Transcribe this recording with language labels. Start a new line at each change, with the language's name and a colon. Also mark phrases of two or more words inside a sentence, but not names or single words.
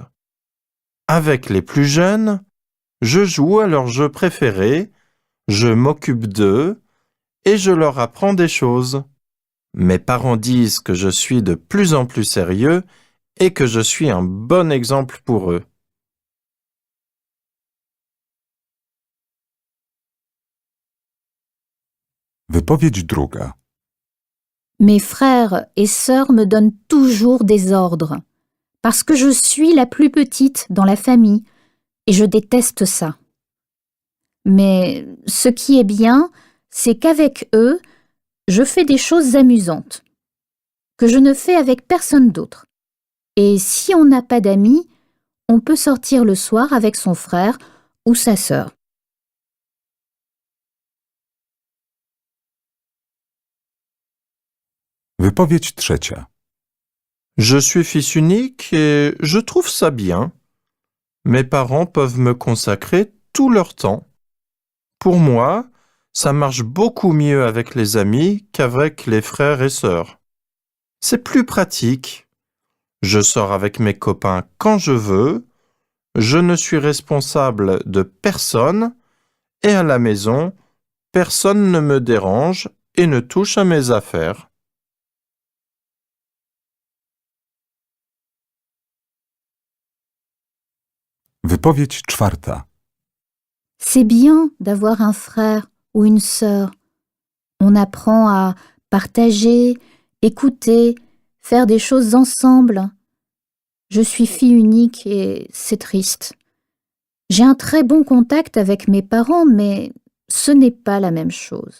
French: Avec les plus jeunes, je joue à leur jeu préféré, je m'occupe d'eux et je leur apprends des choses. Mes parents disent que je suis de plus en plus sérieux et que je suis un bon exemple pour eux.
Polish: Wypowiedź druga.
French: Mes frères et sœurs me donnent toujours des ordres, parce que je suis la plus petite dans la famille, et je déteste ça. Mais ce qui est bien, c'est qu'avec eux, je fais des choses amusantes, que je ne fais avec personne d'autre. Et si on n'a pas d'amis, on peut sortir le soir avec son frère ou sa sœur.
Polish: Wypowiedź trzecia.
French: Je suis fils unique et je trouve ça bien. Mes parents peuvent me consacrer tout leur temps. Pour moi, ça marche beaucoup mieux avec les amis qu'avec les frères et sœurs. C'est plus pratique. Je sors avec mes copains quand je veux. Je ne suis responsable de personne et à la maison, personne ne me dérange et ne touche à mes affaires.
Polish: Wypowiedź czwarta.
French: C'est bien d'avoir un frère ou une sœur. On apprend à partager, écouter, faire des choses ensemble. Je suis fille unique et c'est triste. J'ai un très bon contact avec mes parents, mais ce n'est pas la même chose.